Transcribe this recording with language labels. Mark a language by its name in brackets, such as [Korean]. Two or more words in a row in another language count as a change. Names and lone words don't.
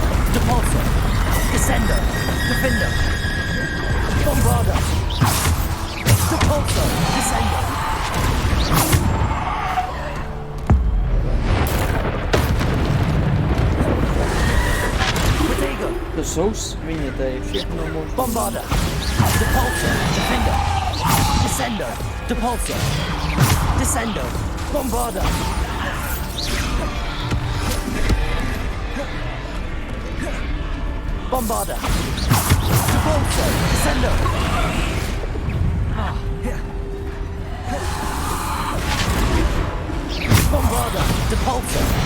[English] Depulsor. Descender. Defender. Bombarder. Depulsor. Descender. [Czech] To jsou svině, to je všechno možné. [English] Bombarder. Depulsor. Defender. Descender. Depulsor. Descender. Bombarder. Bombarder. Depulsor. Descender. Bombarder. Depulsor.